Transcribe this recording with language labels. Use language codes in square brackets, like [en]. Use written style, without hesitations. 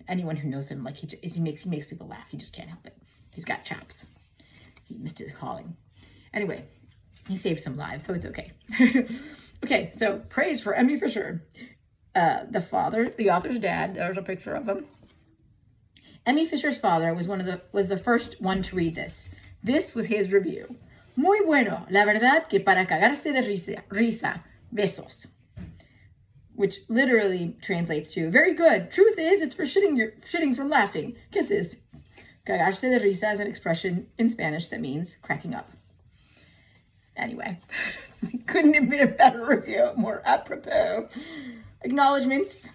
[en] Anyone who knows him, like he makes people laugh. He just can't help it. He's got chops. He missed his calling. Anyway, he saved some lives, so it's okay. Okay, so praise for Emmy Fisher. The author's dad, there's a picture of him. Emmy Fisher's father was the first one to read this. This was his review. [es] Muy bueno, la verdad que para cagarse de risa, besos. [en] Which literally translates to, very good. Truth is, it's for shitting from laughing. Kisses. [es] Cagarse de risa [en] is an expression in Spanish that means cracking up. Anyway, couldn't have been a better review, more apropos. Acknowledgements.